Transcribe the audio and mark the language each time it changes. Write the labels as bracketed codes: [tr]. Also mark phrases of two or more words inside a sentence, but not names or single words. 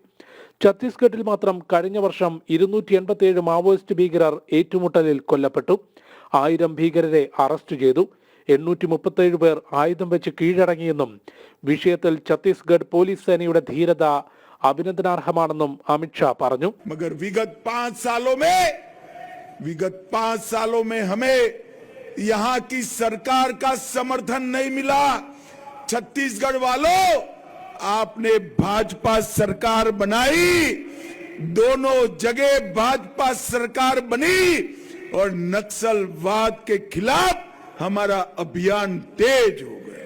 [ml] ഛത്തീസ്ഗഡിൽ മാത്രം കഴിഞ്ഞ വർഷം 287 മാവോയിസ്റ്റ് ഭീകരർ ഏറ്റുമുട്ടലിൽ കൊല്ലപ്പെട്ടു. 1000 ഭീകരരെ അറസ്റ്റ് ചെയ്തു. 837 പേർ ആയുധം വെച്ച് കീഴടങ്ങിയെന്നും വിഷയത്തിൽ ഛത്തീസ്ഗഡ് പോലീസ് സേനയുടെ ധീരത അഭിനന്ദനാർഹമാണെന്നും അമിത്ഷാ പറഞ്ഞു. [hi] मगर विगत 5 सालों में हमें यहाँ की सरकार का समर्थन नहीं मिला. छत्तीसगढ़ वालों, आपने भाजपा सरकार बनाई, दोनों जगह भाजपा सरकार बनी और नक्सलवाद के खिलाफ हमारा अभियान तेज हो गया.